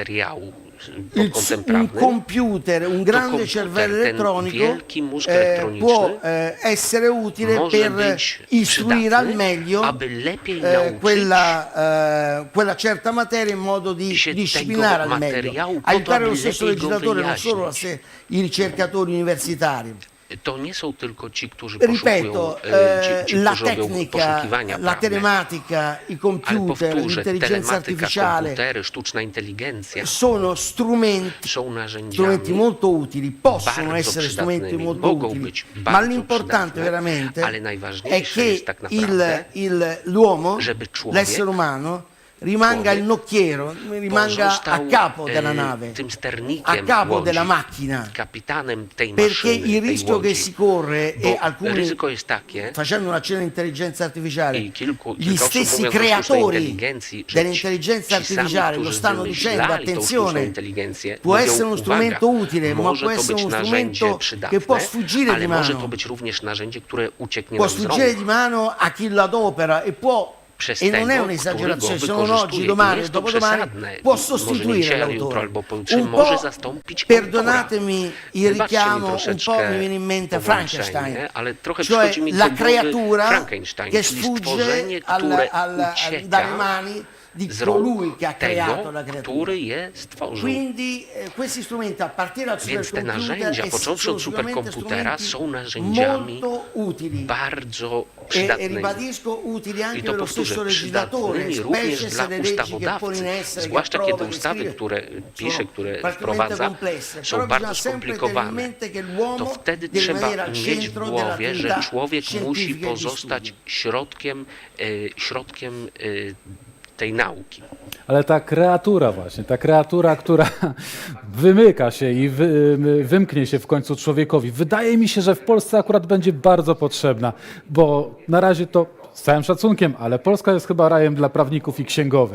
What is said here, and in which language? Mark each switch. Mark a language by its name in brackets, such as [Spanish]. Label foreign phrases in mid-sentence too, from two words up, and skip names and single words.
[Italian] un computer, un grande cervello elettronico può essere utile per istruire al meglio quella certa materia in modo di disciplinare al meglio, aiutare lo stesso legislatore, non solo i ricercatori universitari. [Polish] to nie są tylko ci, którzy poszukują, [Italian] ripeto, [Polish] ci, [Italian] la [Polish] którzy robią [Italian] tecnica, [Polish] poszukiwania [Italian] la [Polish] prawne, [Italian] telematica, i [Polish] ale [Italian] computer, [Polish] powtórzę, [Italian] l'intelligenza [Polish] telematyka, [Italian] artificiale [Polish] komputery, sztuczna inteligencja [Italian] sono strumenti, [Polish] są narzędziami [Italian] strumenti molto utili, possono [Polish] bardzo [Italian] essere strumenti [Polish] przydatnymi, [Italian] molto [Polish] mogą [Italian] utili, [Polish] być [Italian] ma [Polish] bardzo [Italian] l'importante [Polish] przydatne, [Italian] veramente [Polish] ale [Italian] è [Polish] najważniejsze [Italian] che [Polish] jest tak naprawdę, [Italian] l'uomo, [Polish] żeby człowiek [Italian] l'essere umano, rimanga il nocchiero, rimanga a [Polish] pozostał [Italian] capo della nave, [Polish] tym [Italian] a [Polish] sternikiem [Italian] capo [Polish] łodzi, [Italian] della macchina. [Polish] kapitanem tej [Italian] Perché [Polish] maszyny, [Italian] il [Polish] tej [Italian] rischio che [Polish] łodzi. [Italian] si corre, e [Polish] Bo [Italian] alcuni, [Polish] ryzyko jest takie, [Italian] facendo una cena intelligenza artificiale, [Polish] i kilka [Italian] gli [Polish] osób [Italian] stessi [Polish] mówiąc o sztucznej [Italian] creatori [Polish] inteligencji, że [Italian] dell'intelligenza [Polish] ci sami, [Italian] artificiale lo [Polish] którzy [Italian] stanno dicendo, [Polish] wymyślali tą sztuczną [Italian] attenzione, [Polish] inteligencję, [Italian] può [Polish] mówią, [Italian] essere uno strumento [Polish] uwaga, [Italian] utile, ma [Polish] może [Italian] può [Polish] to [Italian] essere [Polish] być [Italian] uno [Polish] narzędzie [Italian] strumento [Polish] przydatne, [Italian] che può sfuggire [Polish] ale [Italian] di [Polish] może [Italian] mano. [Polish] to być również narzędzie, które ucieknie [Italian] Può [Polish] nam z [Italian] sfuggire [Polish] rąk. [Italian] di mano a chi lo adopera e può, [Polish] Przez [Italian] e non è [Polish] tego, który [Italian] un'esagerazione, [Polish] go [Italian] se non oggi, [Polish] wykorzystuje. [Italian] domani, [Polish] Nie jest to [Italian] dopodomani, [Polish] przesadne. [Italian] può [Polish] Może nie [Italian] sostituire [Polish] dzisiaj, ale jutro [Italian] l'autore. [Polish] albo pojutrze [Italian] Un [Polish] może [Italian] po', [Polish] zastąpić autora. [Italian] perdonatemi il [Polish] Wybaczcie mi [Italian] richiamo, un po' [Polish] troszeczkę [Italian] mi viene in mente [Polish] połączenie, [Italian] Frankenstein, [Polish] ale trochę [Italian] cioè [Polish] przychodzi mi [Italian] la [Polish] do głowy [Italian] creatura [Polish] Frankenstein, [Italian] che [Polish] czyli [Italian] sfugge [Polish] stworzenie, które ucieka [Italian] dalle mani di [Polish] z rąk [Italian] colui che ha creato [Polish] tego, [Italian] la creatura. [Polish] który je stworzył. [Italian] Quindi questi strumenti a partire dal [Polish] Więc te [Italian] supercomputer [Polish] narzędzia, począwszy [Italian] sono [Polish] od [Italian] sicuramente [Polish] superkomputera, [Italian] strumenti [Polish] są narzędziami [Italian] molto utili. [Polish] bardzo [Italian] E [Polish] przydatnymi. [Italian] ribadisco utili anche [Polish] I [Italian] per [Polish] to [Italian] lo stesso [Polish] powtórzę, [Italian] legislatore, [Polish] przydatnymi również [Italian] specie [Polish] dla [Italian] se le leggi che pone [Polish] ustawodawcy, [Italian] in essere, che [Polish] zwłaszcza [Italian] approva, [Polish] kiedy [Italian] che [Polish] ustawy, [Italian] scrive, [Polish] które pisze, [Italian] sono [Polish] które [Italian] particolarmente [Polish] wprowadza, [Italian] complesse. [Polish] są [Italian] Però [Polish] bardzo [Italian] bisogna sempre tenere in [Polish] skomplikowane. [Italian] mente che l'uomo [Polish] To wtedy [Italian] deve [Polish] trzeba [Italian] rimanere al [Polish] mieć w [Italian] centro [Polish] głowie, że [Italian] dell'attività [Polish] człowiek musi [Italian] scientifica e di [Polish] pozostać [Italian] studio. [Polish] środkiem tej nauki. Ale ta kreatura właśnie, ta kreatura, która wymyka się i wymknie się w końcu człowiekowi, wydaje mi się, że w Polsce akurat będzie bardzo potrzebna, bo na razie to z całym szacunkiem, ale Polska jest chyba rajem dla prawników i księgowych.